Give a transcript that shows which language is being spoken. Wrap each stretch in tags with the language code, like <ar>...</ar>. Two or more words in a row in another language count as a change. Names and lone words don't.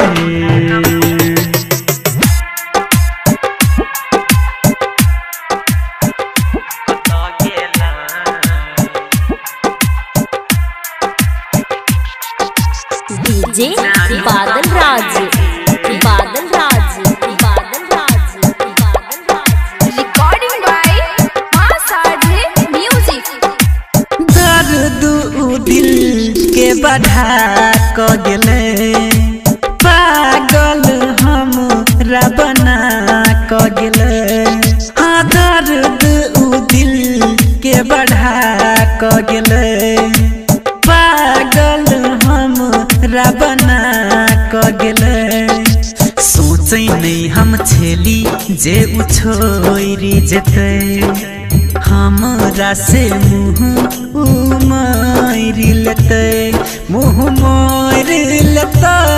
<mai>DJ बादल राज, बादल राज, बादल राज, बादल राज।</mai> <en>Recording by Ma Sarde Music.</en> <mai>दर्द दिल के बढ़ा क गेले पागल हमरा बना क गेले हाँ दर्द दिल के बढ़ा क गेले पागल हमरा बना क गेले सोचै नहीं हम छेली जे उछोरी जेते हमरा से मुँह मारि लेते मुँह मारि लेते</mai>